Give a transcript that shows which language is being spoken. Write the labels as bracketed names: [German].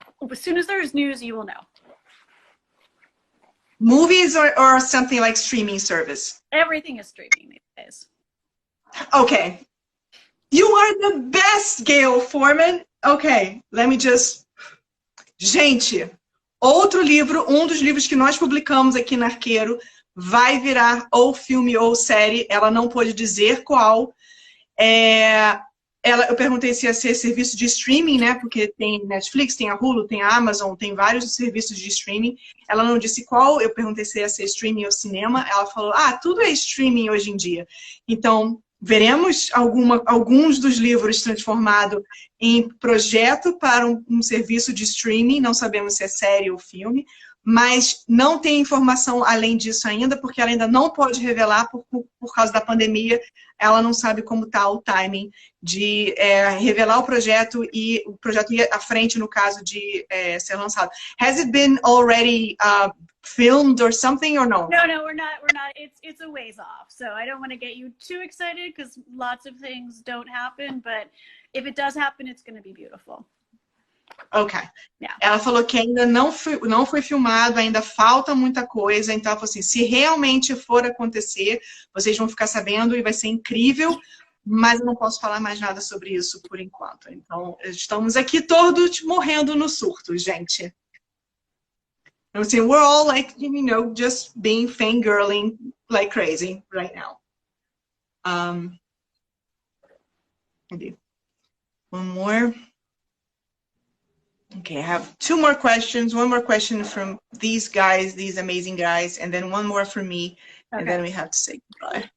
[English] As soon as there's news, you will know. Movies or something like streaming service? Everything is streaming these days. Okay. You are the best, Gayle Forman. Okay, let me just... [Portuguese] Gente, outro livro, um dos livros que nós publicamos aqui na Arqueiro, vai virar ou filme ou série. Ela não pôde dizer qual. Eu perguntei se ia ser serviço de streaming, né? Porque tem Netflix, tem a Hulu, tem a Amazon, tem vários serviços de streaming. Ela não disse qual. Eu perguntei se ia ser streaming ou cinema. Ela falou, tudo é streaming hoje em dia. Então, veremos alguns dos livros transformados em projeto para um serviço de streaming. Não sabemos se é série ou filme. Mas não tem informação além disso ainda, porque ela ainda não pode revelar por causa da pandemia. Ela não sabe como está o timing de revelar o projeto e o projeto ir à frente no caso de ser lançado. [English] Has it been already filmed or something or no? No, we're not. It's a ways off. So I don't want to get you too excited because lots of things don't happen. But if it does happen, it's going to be beautiful. Ok. Yeah. [Portuguese] Ela falou que ainda não foi filmado, ainda falta muita coisa. Então, ela falou assim, se realmente for acontecer, vocês vão ficar sabendo e vai ser incrível, mas eu não posso falar mais nada sobre isso por enquanto. Então, estamos aqui todos morrendo no surto, gente. [English] I'm saying we're all like, just being fangirling like crazy right now. One more. Okay, I have two more questions. One more question from these guys, these amazing guys, and then one more from me, and then we have to say goodbye.